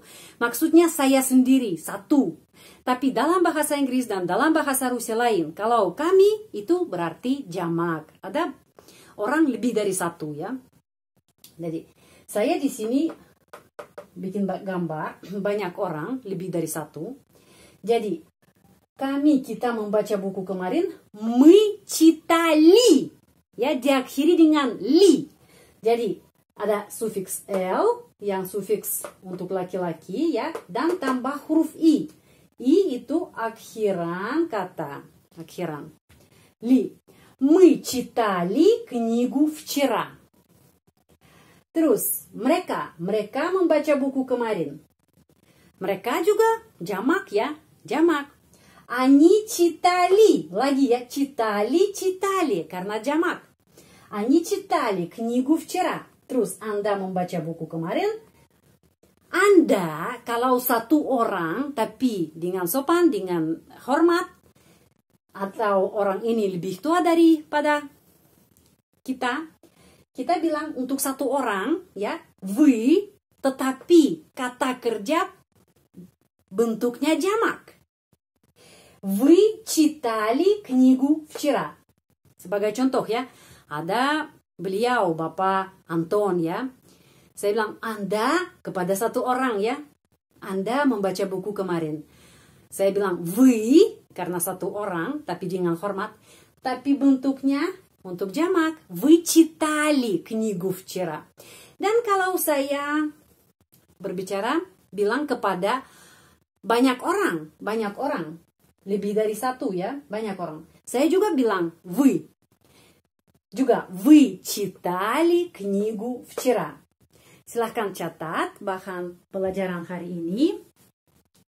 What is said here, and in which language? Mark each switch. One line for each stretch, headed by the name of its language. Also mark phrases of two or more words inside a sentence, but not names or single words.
Indonesian: Maksudnya saya sendiri, satu. Tapi dalam bahasa Inggris dan dalam bahasa Rusia lain, kalau kami itu berarti jamak. Ada orang lebih dari satu ya. Jadi saya di sini bikin gambar banyak orang lebih dari satu. Jadi kita membaca buku kemarin.
Russian: Мы читали.
Indonesian: Ya, diakhiri dengan li. Jadi ada sufiks l yang sufiks untuk laki-laki ya, dan tambah huruf i. I itu akhiran kata. Akhiran.
Russian: Ли. Мы читали книгу вчера.
Indonesian: Terus, mereka membaca buku kemarin. Mereka juga jamak ya, jamak.
Russian: Они читали,
Indonesian: lagi ya, читали, karena jamak.
Russian: Они читали книгу вчера.
Indonesian: Terus, Anda membaca buku kemarin. Anda, kalau satu orang, tapi dengan sopan, dengan hormat, atau orang ini lebih tua daripada kita bilang untuk satu orang, ya, вы, tetapi kata kerja bentuknya jamak.
Russian: Вы читали книгу вчера.
Indonesian: Sebagai contoh ya, ada beliau, Bapak Anton ya. Saya bilang, Anda kepada satu orang ya. Anda membaca buku kemarin. Saya bilang, вы, karena satu orang, tapi dengan hormat. Tapi bentuknya untuk jamak.
Russian: Вы читали книгу вчера.
Indonesian: Dan kalau saya berbicara, bilang kepada banyak orang. Lebih dari satu ya, banyak orang. Saya juga bilang,
Russian: вы. Juga, вы читали книгу вчера.
Indonesian: Silahkan catat bahan pelajaran hari ini.